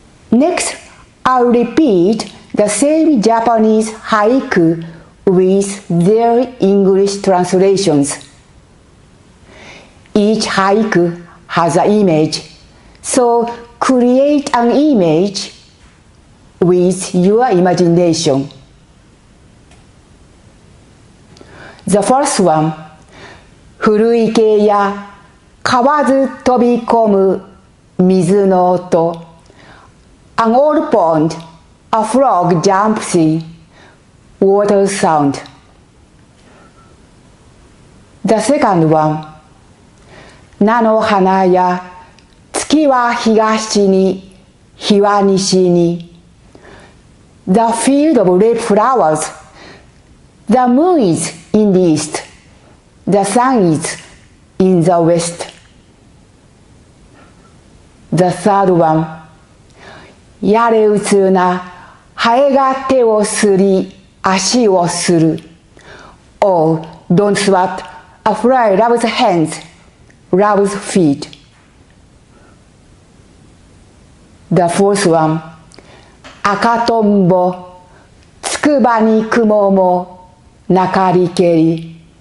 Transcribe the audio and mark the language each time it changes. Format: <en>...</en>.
<en>Next, I'll repeat the same Japanese haiku with their English translations. Each haiku has an image, so create an image with your imagination. The first one,</en> <ja>古池や河津飛び込む水の音。</ja> <en>An old pond, a frog jumps in, water sound. The second one,</en> <ja>菜の花や月は東に日は西に。</ja> <en>The field of red flowers. The moon is in the east. The sun is in the west. The third one.</en> <ja>やれうつなハエが手をすり足をする。</ja> <en>Oh, don't sweat. A fly rubs hands, rubs feet. The fourth one.</en> <ja>赤とんぼつくばに雲もなかりけり。</ja>